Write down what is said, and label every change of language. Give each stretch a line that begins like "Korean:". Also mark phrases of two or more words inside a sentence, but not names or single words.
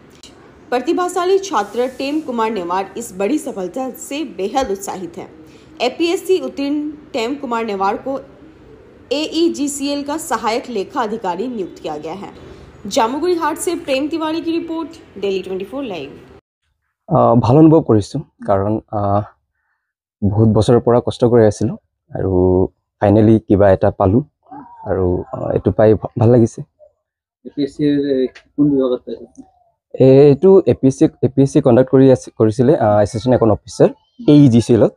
Hindi: प्रतिभाशाली छात्र टेम कुमार नेवार इस बड़ी सफलता से बेहद उत्साहित है। एपीएससी उत्तीर्ण टेम कुमार नेवार को AEGCL का सहायक लेखा अधिकारी नियुक्त किया गया है। जामुगुड़ी हाट से प्रेम तिवारी की रिपोर्ट, डेली 24 लाइव।
Assamese: ভাল অনুভৱ কৰিছো কাৰণ বহুত বছৰৰ পৰা কষ্ট কৰি আছিলো আৰু ফাইনালি কিবা এটা পালো আৰু এটো পাই ভাল লাগিছে। এপিএসসি কোন বিভাগত পাইছে? এটো এপিএসসি কন্ডাক্ট কৰিছিলে
English: assistant account officer
Assamese: AEGCL ত।